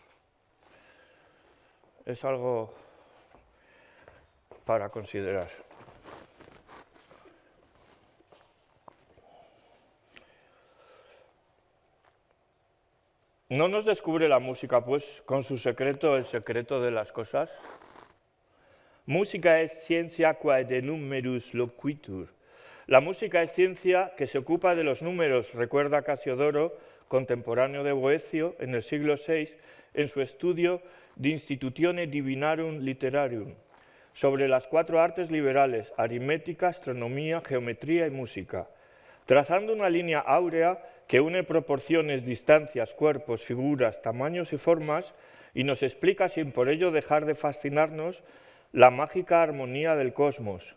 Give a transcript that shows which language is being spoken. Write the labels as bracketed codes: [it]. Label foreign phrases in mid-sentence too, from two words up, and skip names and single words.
[es] Es algo para considerar. ¿No nos descubre la música, pues, con su secreto, el secreto de las cosas? [la] Música es ciencia quae de numerus loquitur. [es] La música es ciencia que se ocupa de los números, recuerda Casiodoro, contemporáneo de Boecio, en el siglo VI, en su estudio De Institutione Divinarum Literarium, sobre las 4 artes liberales, aritmética, astronomía, geometría y música, trazando una línea áurea que une proporciones, distancias, cuerpos, figuras, tamaños y formas y nos explica, sin por ello dejar de fascinarnos, la mágica armonía del cosmos.